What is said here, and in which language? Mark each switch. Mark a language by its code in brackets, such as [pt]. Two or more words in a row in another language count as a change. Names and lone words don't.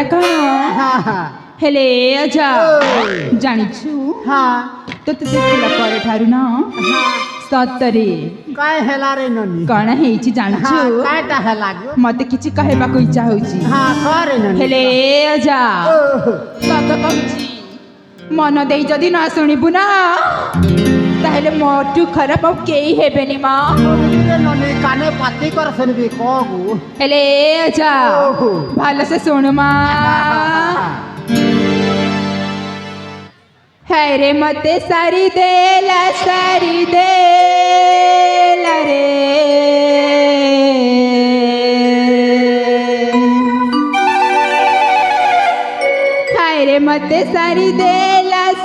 [or] କ'ଣ ହେଲେ ଆଚ୍ଛା ଜାଣିଛୁ ତୋତେ ଦେଖିଲା ପରେ ଠାରୁ ନା ସତରେ କ'ଣ ହେଇଛି ଜାଣିଛୁ ମତେ କିଛି କହିବାକୁ ଇଚ୍ଛା ହଉଛି ହେଲେ ଆଚ୍ଛା ସତ କହୁଛି ମନ ଦେଇ ଯଦି ନ ଶୁଣିବୁ ନା ତାହେଲେ ମୋଠୁ ଖରାପ ଆଉ କେହି ହେବେନି ମା କାନେ ପାତି କର ଶୁଣବି କଗୁ ହେଲେ ଆଚ୍ଛା ଭଲସେ ଶୁଣୁ ମା ହାୟରେ ମତେ ସାରି ଦେଲା ରେ ହାୟରେ ମତେ ସାରି ଦେଲା